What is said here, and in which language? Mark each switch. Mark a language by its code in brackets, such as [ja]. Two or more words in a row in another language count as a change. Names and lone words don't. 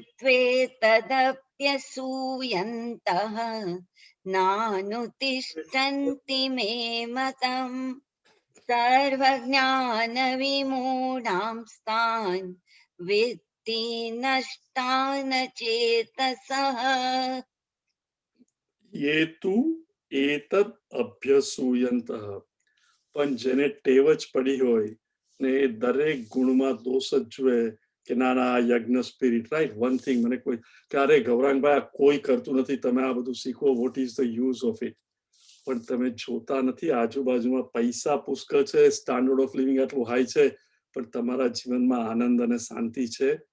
[sa] त्वेतदप्यसूयन्तः नानुतिष्ठन्ति मे मतम् सर्वज्ञानविमूढांस्तान् वित्ति नष्टान चेतसः ये तु एतद अभ्यसूयन्तः. [gu] પણ જેને ટેવ જ પડી હોય ને એ દરેક ગુણમાં દોષ જ જુએ કે ના ના, યજ્ઞ સ્પિરિટ, રાઈટ? [en] one thing, [gu] મને કોઈ ક્યારે ગૌરાંગભાઈ આ કોઈ કરતું નથી, તમે આ બધું શીખો, [en] what is the use of it? [gu] પણ તમે જોતા નથી, આજુબાજુમાં પૈસા પુષ્કળ છે, [en] standard of living [gu] આટલું હાઈ છે, પણ તમારા જીવનમાં આનંદ અને શાંતિ છે?